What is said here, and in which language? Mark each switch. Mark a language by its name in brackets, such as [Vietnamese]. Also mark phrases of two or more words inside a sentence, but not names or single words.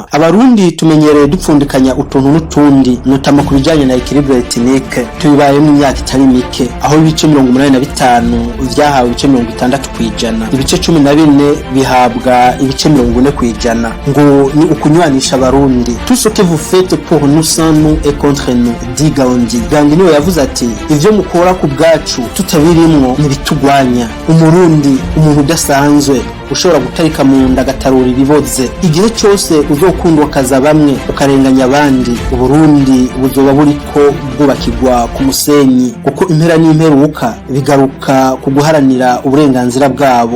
[Rundi] Abarundi tumenyereye dupfundikanya utuntu n'utundi, notama ku bijanye na [French] équilibre ethnique. [Rundi] Tubibaye mu myaka itari mike aho ibice 85 vyahawe ibice 60%, ibice 14 bihabwa ibice 40%, ngo ni ukunywanisha abarundi. [French] Tout ce que vous faites pour nous sans nous et contre nous, dit Gandhi. [Rundi] Gandhi niwe yavuze ati ivyo mukora ku bwacu tutabirimwo nibitugwanya. Umurundi umuntu udasanzwe ushobora gutarika mu nda gatarura ibiboze. Igihe cyose uzokundwa kaza bamwe ukarenganya abandi, Uburundi buzoba buriko bwubakirwa ku musenyi, kuko impera n'imperuka bigaruka kuguharanira uburenganzira bwabo.